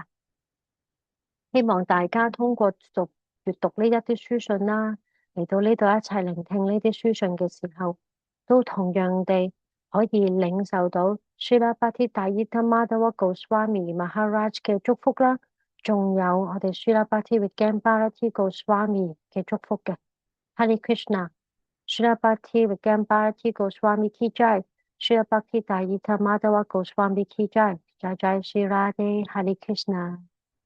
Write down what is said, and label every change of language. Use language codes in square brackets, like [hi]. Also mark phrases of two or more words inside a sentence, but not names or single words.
[yue] 希望大家通過閱讀呢一啲書信啦，嚟到呢度一齊聆聽呢啲書信嘅時候，都同樣地可以領受到 Srila Bhakti Dayita Madhava Goswami Maharaj 嘅祝福啦，仲有我哋 Srila Bhakti Vigyan Bharati Goswami 嘅祝福嘅。 [sa] हरे कृष्ण. [yue] Srila Bhakti Vigyan Bharati Goswami [hi] की जय. [yue] Srila Bhakti Dayita Madhava Goswami [hi] की जय. जय जय श्री राधे हरे कृष्ण.